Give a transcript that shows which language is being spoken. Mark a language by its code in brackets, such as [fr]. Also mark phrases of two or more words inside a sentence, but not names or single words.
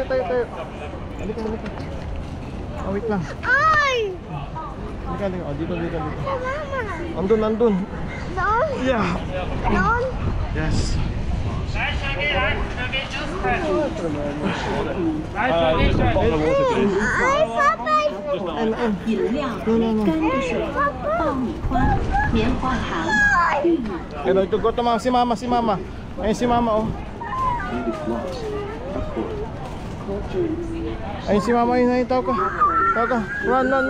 [tl] Halika. Oh, wait lang. Ay! Halika. Oh, dito. Mama! Andun. Doon? [en] Yeah. [tl] Doon? [en] Yes. [tl] Ay, Papa! [zh] 饮料、干的水、爆米花、棉花糖、玉米。 [tl] Kaya ito si mama. Ayun si mama, oh. Ayun si mama, ayun, tawag ka. [en] Run.